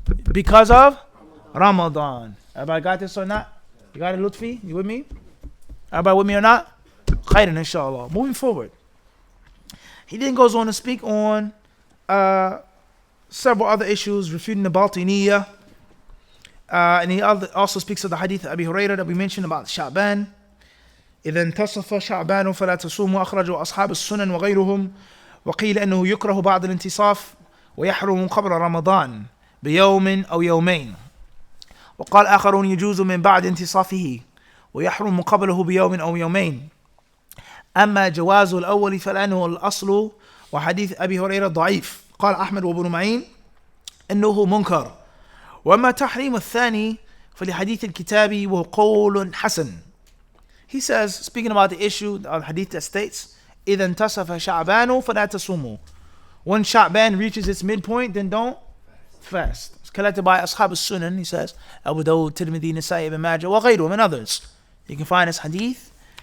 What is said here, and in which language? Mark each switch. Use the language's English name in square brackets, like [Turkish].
[English] Because of Ramadan. Everybody got this or not? You got it, Lutfi? You with me? Everybody with me or not? Khairan, inshallah. Moving forward. He then goes on to speak on several other issues, refuting the Batiniyah. And he also speaks of the hadith of Abi Hurairah that we mentioned about Sha'ban. [Arabic] إذا انتصف شعبان فلا تصوموا أخرجوا أصحاب السنن وغيرهم وقيل أنه يكره بعد الانتصاف ويحرم قبل رمضان بيوم أو يومين وقال آخرون يجوز من بعد انتصافه ويحرم قبله بيوم أو يومين أما جواز الأول فلأنه الأصل وحديث أبي هريرة ضعيف قال أحمد وابن معين أنه منكر وأما تحريم الثاني فلحديث الكتاب وهو قول حسن. [English] He says, speaking about the issue of hadith that states, [Arabic] إِذَا انْتَصَفَ شَعْبَانُ فَلَا تَصُومُوا. [English] When Sha'ban reaches its midpoint, then don't fast. It's collected by Ashab al-Sunan, he says, Abu Dawud, Tirmidhi, Nasa'i, Ibn Majah, [Arabic] wa ghayrihim, [English] and others. You can find this hadith